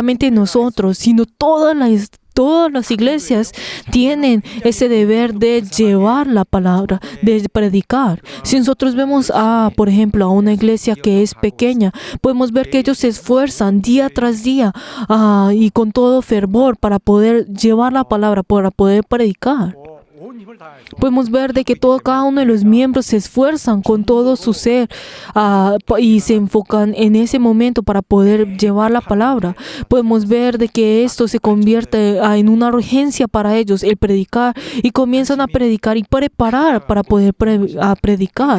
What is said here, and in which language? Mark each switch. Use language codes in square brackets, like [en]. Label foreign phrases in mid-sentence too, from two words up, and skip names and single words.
[es] No solamente nosotros, sino toda todas las iglesias tienen ese deber de llevar la palabra, de predicar. Si nosotros vemos por ejemplo, a una iglesia que es pequeña, podemos ver que ellos se esfuerzan día tras día y con todo fervor para poder llevar la palabra, para poder predicar. [ko] 온 힘을 다해서 [es] Podemos ver de que cada uno de los miembros se esfuerzan con todo su ser y se enfocan en ese momento para poder llevar la palabra. Podemos ver de que esto se convierte en una urgencia para ellos, el predicar, y comienzan a predicar y preparar para poder predicar.